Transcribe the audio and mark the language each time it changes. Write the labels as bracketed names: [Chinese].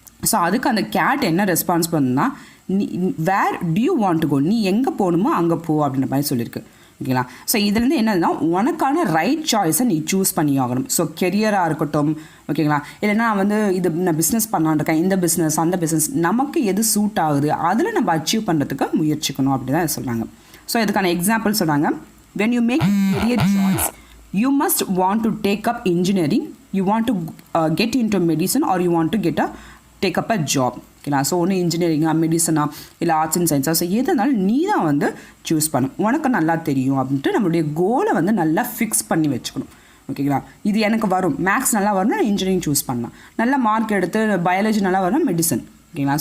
[Tamil] So அதுக்கு அந்த gate என்ன ரெஸ்பான்ஸ் பண்ணுன்னா, நீ [English] where do you want to go, [Tamil] நீ எங்கே போகணுமோ அங்கே போ அப்படின்ற மாதிரி சொல்லியிருக்கு. ஓகேங்களா. ஸோ இதுலேருந்து என்னதுன்னா, உனக்கான ரைட் சாய்ஸை நீ சூஸ் பண்ணி ஆகணும். ஸோ கெரியராக இருக்கட்டும், ஓகேங்களா, இல்லைன்னா வந்து இது நான் பிஸ்னஸ் பண்ணலான்னு இருக்கேன், இந்த பிஸ்னஸ் அந்த பிஸ்னஸ், நமக்கு எது சூட் ஆகுது அதில் நம்ம அச்சீவ் பண்ணுறதுக்கு முயற்சிக்கணும் அப்படி தான் சொல்கிறாங்க. ஸோ இதுக்கான எக்ஸாம்பிள் சொல்கிறாங்க. [English] When you make a career choice, you must want to take up engineering, you want to get into medicine, or you want to take up a job. [Tamil] ஓகேங்களா. ஸோ ஒன்று இன்ஜினியரிங்கா, மெடிசனா, இல்லை arts and சயின்ஸா, so எதுனாலும் நீ தான் வந்து choose பண்ணும். உனக்கு நல்லா தெரியும் அப்படின்ட்டு நம்மளுடைய கோலை வந்து நல்லா ஃபிக்ஸ் பண்ணி வச்சுக்கணும். ஓகேங்களா. இது எனக்கு வரும், மேக்ஸ் நல்லா வரும்னா நான் இன்ஜினியரிங் சூஸ் பண்ணலாம், நல்ல மார்க் எடுத்து பயாலஜி நல்லா வரும்னா மெடிசன். ஓகேங்களா.